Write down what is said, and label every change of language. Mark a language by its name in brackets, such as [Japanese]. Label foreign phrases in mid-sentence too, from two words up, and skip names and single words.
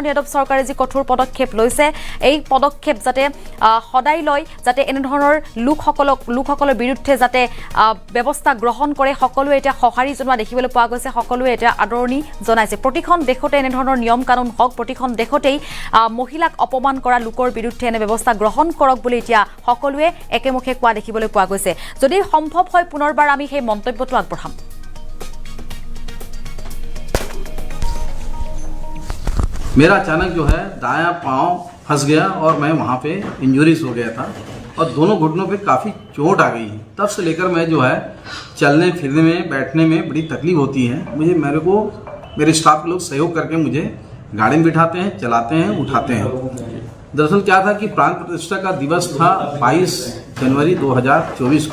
[Assamese] যাদৱ চৰকাৰে যি কঠোৰ পদক্ষেপ লৈছে এই পদক্ষেপ যাতে সদায় লয় যাতে এনেধৰণৰ লোকসকলৰ বিৰুদ্ধে যাতে ব্যৱস্থা গ্ৰহণ কৰে সকলোৱে এতিয়া সঁহাৰি জনোৱা দেখিবলৈ পোৱা গৈছে সকলোৱে এতিয়া আদৰণি জনাইছে প্ৰতিখন দেশতে এনেধৰণৰ নিয়ম কানুন হওক প্ৰতিখন দেশতেই মহিলাক অপমান কৰা লোকৰ বিৰুদ্ধে এনে ব্যৱস্থা গ্ৰহণ কৰক বুলি এতিয়া সকলোৱে একেমুখে কোৱা দেখিবলৈ পোৱা গৈছে যদি সম্ভৱ হয় পুনৰবাৰ আমি সেই মন্তব্যটো আগবঢ়াম [Hindi] मेरा अचानक जो है दायां पाँव फंस गया और मैं वहाँ पे इंजरीज हो गया था और दोनों घुटनों पे काफ़ी चोट आ गई है तब से लेकर मैं जो है चलने फिरने में बैठने में बड़ी तकलीफ होती है मेरे को मेरे स्टाफ के लोग सहयोग करके मुझे गाड़ी में बिठाते हैं चलाते हैं उठाते हैं दरअसल क्या था कि प्राण प्रतिष्ठा का दिवस था 22 जनवरी 2024